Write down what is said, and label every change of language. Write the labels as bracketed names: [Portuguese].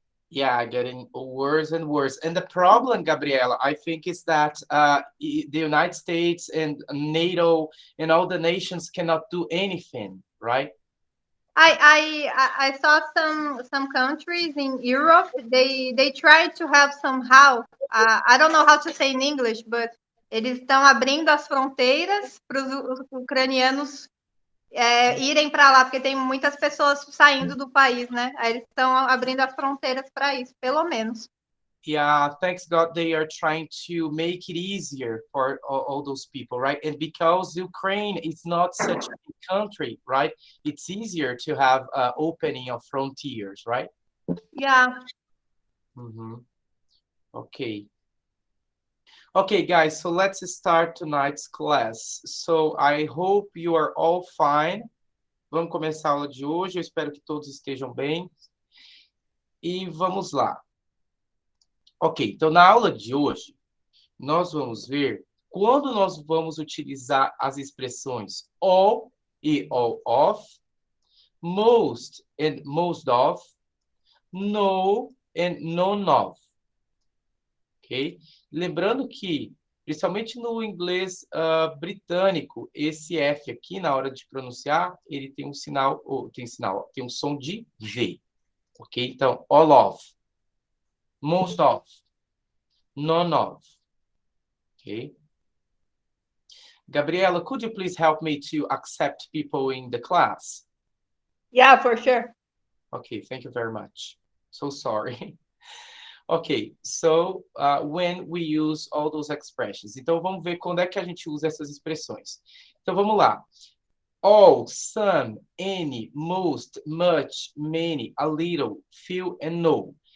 [English] Yeah, getting worse and worse. And the problem, Gabriela, I think is that the United States and NATO and all the nations cannot do anything, right? I saw some countries in Europe. They tried to have somehow. I don't know how to say in English, but [Portuguese] eles estão abrindo as fronteiras para os ucranianos irem para lá, porque tem muitas pessoas saindo do país, né? Aí eles estão abrindo as fronteiras para isso, pelo menos. [English] Yeah, thanks God they are trying to make it easier for all those people, right? And because Ukraine is not such a big country, right? It's easier to have opening of frontiers, right? Yeah. Okay. Okay, guys, so let's start tonight's class. So I hope you are all fine. [Portuguese] Vamos começar a aula de hoje. Eu espero que todos estejam bem. E vamos lá. Ok, então na aula de hoje, nós vamos ver quando nós vamos utilizar as expressões all e all of, most and most of, no and none of. Ok? Lembrando que, principalmente no inglês britânico, esse F aqui, na hora de pronunciar, ele tem um sinal, tem um som de V. Ok? Então, all of, most of, none of. Okay. [English] Gabriela, could you please help me to accept people in the class? Yeah, for sure. Okay, thank you very much. So sorry. Okay, so when we use all those expressions. [Portuguese] Então, vamos ver quando é que a gente usa essas expressões. Então, vamos lá. [English] All, some, any, most, much, many, a little, few and no.